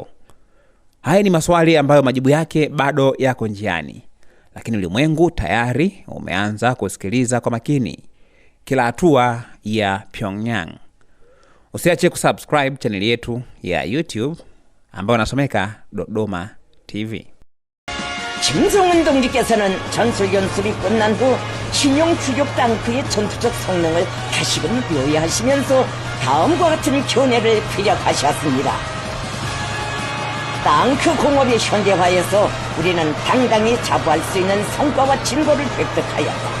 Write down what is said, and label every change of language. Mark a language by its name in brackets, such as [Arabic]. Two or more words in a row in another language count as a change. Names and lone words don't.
[Swahili] Haya ni maswali ambayo majibu yake bado yako njiani, lakini ulimwengu tayari umeanza kusikiliza kwa makini kila hatua ya Pyongyang. Usiache kusubscribe channel yetu ya YouTube ambayo nasomeka Dodoma TV. [Korean] 김성은 동지께서는 전술 연습이 끝난 후 신형 추격 탱크의 전투적 성능을 다시금 묘야하시면서 다음과 같은 견해를 피력하셨습니다. 탱크 공업의 현대화에서 우리는 당당히 자부할 수 있는 성과와 진보를 획득하였다.